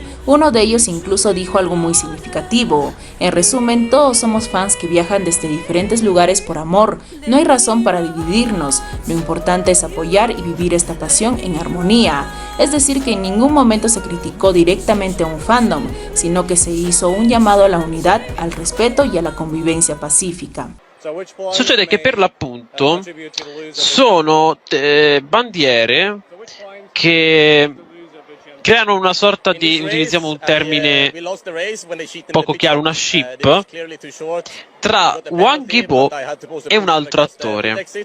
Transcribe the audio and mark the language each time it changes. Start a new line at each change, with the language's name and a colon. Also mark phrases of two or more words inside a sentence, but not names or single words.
Spanish: Uno de ellos incluso dijo algo muy significativo: en resumen, todos somos fans que viajan desde diferentes lugares por amor, no hay razón para dividirnos, lo importante es apoyar y vivir esta pasión en armonía. Es decir, que en ningún momento se criticó directamente a un fandom, sino que se hizo un llamado a la unidad, al respeto y a la convivencia pacífica.
Italian: Succede che per l'appunto sono bandiere che creano una sorta di, utilizziamo un termine poco chiaro, una ship tra Hwang Gi-po e un altro attore.